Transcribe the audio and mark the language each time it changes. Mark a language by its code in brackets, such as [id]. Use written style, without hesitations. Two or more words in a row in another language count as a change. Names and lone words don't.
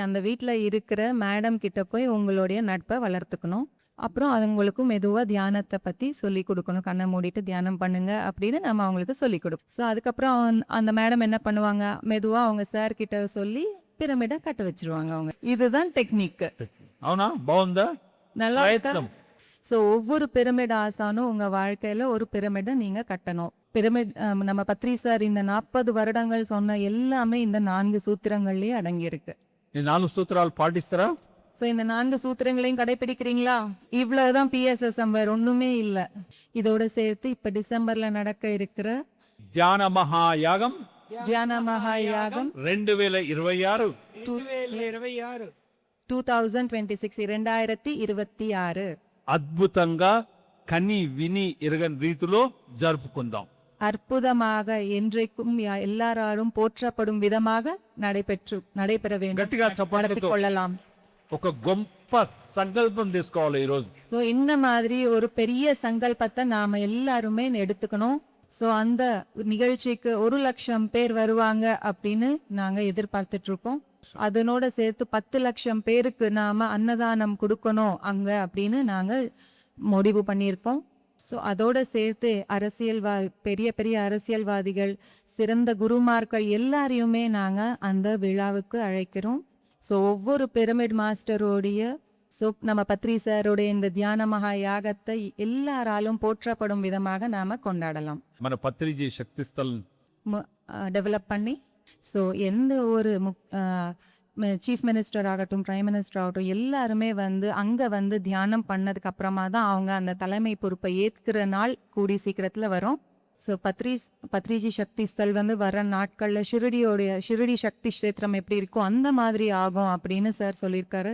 [ta] அந்த வீட்டுல இருக்கிற மேடம் கிட்ட போய் உங்களுடைய நட்பை வளர்த்துக்கணும். அப்புறம் அவங்களுக்கு மெதுவா தியானத்தை பத்தி சொல்லி கொடுக்கணும். கண்ணை மூடிட்டு தியானம் பண்ணுங்க அப்படின்னு நம்ம அவங்களுக்கு சொல்லி கொடுப்போம். ஸோ அதுக்கப்புறம் அந்த மேடம் என்ன பண்ணுவாங்க, மெதுவா அவங்க சார் கிட்ட சொல்லி பிரமிட கட்ட வச்சிருவாங்க அவங்க. இதுதான் டெக்னிக். [te] అవునా? బాగుందా? [ta] நல்லா இருக்கா? ஸோ ஒவ்வொரு பிரமிட் ஆசானும் உங்க வாழ்க்கையில ஒரு பிரமிட நீங்க கட்டணும். பிரமிட் நம்ம பத்ரி சார் இந்த 40 வருடங்கள் சொன்ன எல்லாமே இந்த 4 சூத்திரங்கள்லயே அடங்கி இருக்கு. [te] ఈ 4 సూత్రాలు పాటిస్తారా? [ta] ஸோ இந்த 4 சூத்திரங்களையும் கடைபிடிக்கிறீங்களா? இவ்வளவுதான் PSSM, வேற ஒண்ணுமே இல்லை. இதோட சேர்த்து இப்ப டிசம்பர்ல நடக்க இருக்கிற [te] ధ్యాన మహాయాగం [ta] தியான மகாயாகம் 2026 2026 [te] అద్భుతంగా కని విని ఎరగని రీతిలో జరుపుకుందాం. [ta] அற்புதமாக என்றைக்கும் எல்லாராலும் போற்றப்படும் விதமாக நடைபெற வேண்டும். [te] గట్టిగా చప్పట్లతో [ta] கொள்ளலாம். [te] ఒక గొప్ప సంకల్పం తీసుకోవాలి ఈ రోజు. [ta] ஸோ இந்த மாதிரி ஒரு பெரிய சங்கல்பத்தை நாம எல்லாருமே எடுத்துக்கணும். ஸோ அந்த நிகழ்ச்சிக்கு 1,00,000 பேர் வருவாங்க அப்படின்னு நாங்க எதிர்பார்த்துட்டு இருக்கோம். அதனோட சேர்த்து 10 லட்சம் பேருக்கு நாம அன்னதானம் கொடுக்கணும் அங்க அப்படின்னு நாங்க முடிவு பண்ணியிருக்கோம். ஸோ அதோட சேர்த்து பெரிய பெரிய அரசியல்வாதிகள், சிறந்த குருமார்கள் எல்லாரையுமே நாங்க அந்த விழாவுக்கு அழைக்கிறோம். ஸோ ஒவ்வொரு பிரமிட் மாஸ்டரோடைய நம்ம பத்ரி சாரோடைய இந்த தியான மகா யாகத்தை எல்லாராலும் போற்றப்படும் விதமாக நாம கொண்டாடலாம். [te] మన పత్రిజీ శక్తి స్థల్ [ta] டெவலப் பண்ணி ஸோ எந்த ஒரு [en] chief minister [ta] ஆகட்டும், [en] prime minister [ta] ஆகட்டும், எல்லாருமே அங்க தியானம் பண்ணதுக்கு அப்புறமா தான் அவங்க அந்த தலைமை பொறுப்பை ஏற்கிற நாள் கூடி சீக்கிரத்துல வரும். ஸோ பத்ரிஜி சக்தி ஸ்தல் வர நாட்கள்ல ஷிரடி சக்தி கஷேத்திரம் எப்படி இருக்கும் அந்த மாதிரி ஆகும் அப்படின்னு சார் சொல்லியிருக்காரு.